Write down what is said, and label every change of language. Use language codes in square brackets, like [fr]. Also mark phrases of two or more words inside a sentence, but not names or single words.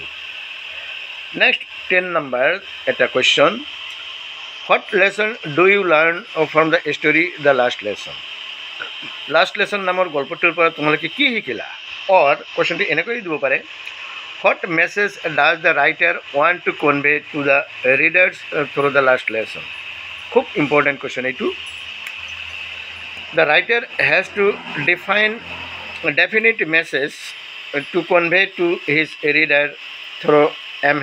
[en] Next 10 number at a question, what lesson do you learn from the story the last lesson? Last lesson [as] নামৰ গল্পটোৰ পৰা তোমালোকে কি শিকিলা? Or questionটো এনেকৈ দিব পাৰে, [en] what message does the writer want to convey to the readers through the last lesson? [as] খুব important question এইটো। [en] The writer has to define a definite message to convey to his reader through M.